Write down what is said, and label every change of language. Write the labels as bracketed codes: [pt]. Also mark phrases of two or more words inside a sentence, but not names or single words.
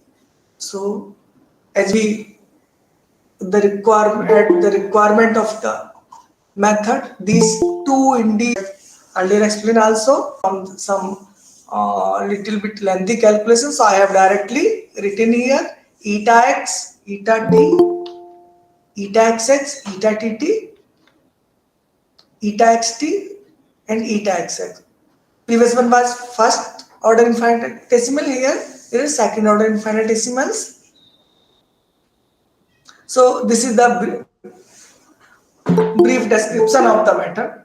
[en] So as we the requirement of the method, these two indeed earlier explained also from some little bit lengthy calculation. So I have directly written here eta x, eta t, eta xx, eta tt, eta xt, and eta xx. Previous one was first order infinitesimal. Here it is second order infinitesimals. So this is the brief description of the matter.